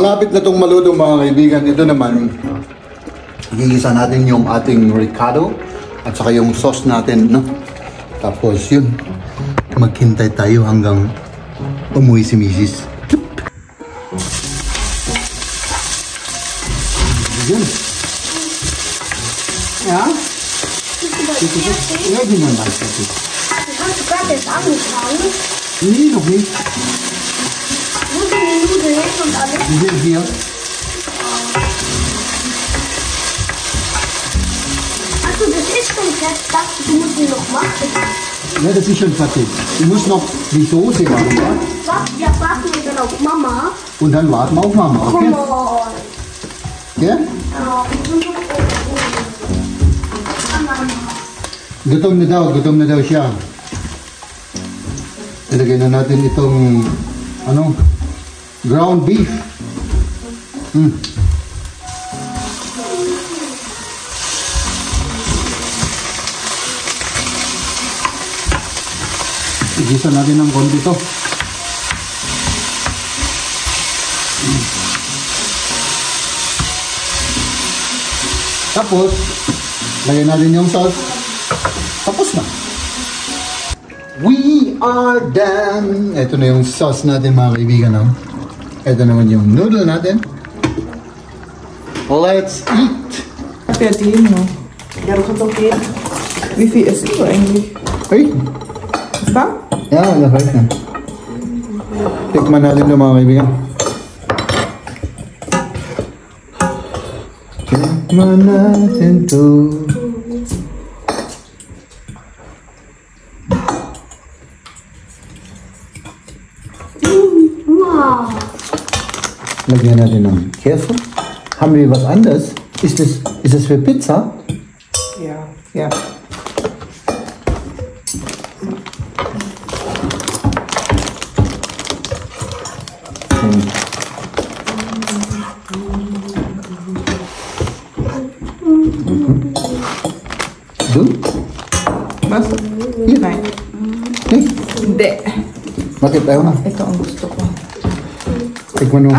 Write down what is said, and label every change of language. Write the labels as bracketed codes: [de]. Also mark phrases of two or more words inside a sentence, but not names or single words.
[tl] malapit na itong maluto mga kaibigan. Ito naman, igigisa natin yung ating ricado at saka yung sauce natin, no? Tapos yun, maghintay tayo hanggang umuwi si Mrs. Yun. [de] Ja? Ja, die man weiß das nicht. Hast du gerade jetzt angefangen? Nee, noch nicht. Wo sind die Nudeln hin und alles? Die sind hier. Achso, das ist schon fertig. Ich dachte, du musst ihn noch machen. Ja, das ist schon fertig. Ich muss noch die Soße machen, ja? Ja, warten wir dann auf Mama. Und dann warten wir auf Mama, okay? [en] Come on. [de] Ja? [tl] Gutom na daw siya. Ilagay na natin itong ground beef. Igisa natin ng konti to. Tapos, lagyan natin yung sauce. Tapos na. [en] We are done. [tl] Ito na yung sauce natin mga kaibigan. No? Ito naman yung noodle natin. [en] Let's eat. [de] Verdien, no? Ja, du kannst auch gehen. Wie viel isst du eigentlich? Hey. Ist da? Ja, das reicht na. [tl] Tikman natin ito mga kaibigan. Tikman natin ito. Wow. Lagyan natin ng [de] Käse. Haben wir was anderes? Ist es für Pizza? Ja. Ja. Du? Was? Hier. Nein. Hey. [tl] Hindi. Bakit? Ayaw na. Ito ang gusto ko. Tikman mo.